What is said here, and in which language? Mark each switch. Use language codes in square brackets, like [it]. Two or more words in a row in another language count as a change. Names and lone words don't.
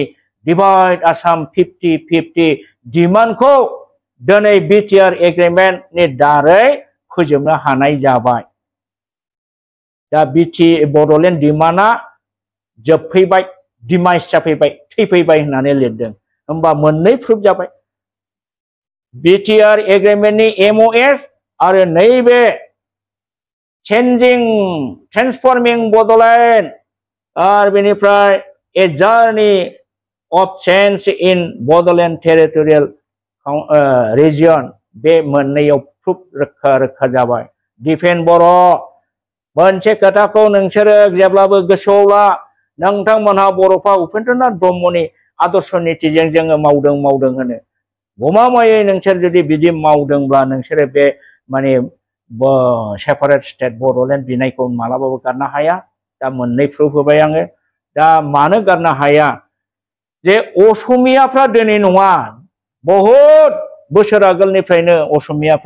[en] Divide Assam 50-50 [brx] डिमान्डखौ दिनै बिटिआर एग्रीमेन्टनि दारै फोजोबनो हानाय जाबाय दा बड'लेण्ड डिमान्डआ जोबफैबाय डिमाइस जाफैबाय थैफैबाय होननानै लिरदों होमबा मोननै प्रुफ जाबाय बिटिआर एग्रीमेन्टनि एमअएस आरो नैबे ट्रेन्सफर्मिं बड'लेण्ड आरो बेनिफ्राय [en] a journey of change in Bodoland territorial region [brx] बे मोननैयाव प्रुफ रोखा जाबाय दिपेन बर' मोनसे खोथाखौ नोंसोरो जेब्लाबो गोसोआव ला नोंथांमोनहा बर'फा उपेन्द्रनाथ ब्रह्मनि आदर्श नीतिजों जोङो मावदों होनो गमामायै नोंसोर जुदि बिदि मावदोंब्ला नोंसोरो बे माने [en] separate state [brx] बड'लेण्ड बिनायखौ मालाबाबो गारनो हाया दा मोननै प्रुफ होबाय आङो दा मानो गारनो हाया जे असमियाफ्रा दिनै नङा बहुत बोसोर आगोलनिफ्रायनो असमियाफ्रा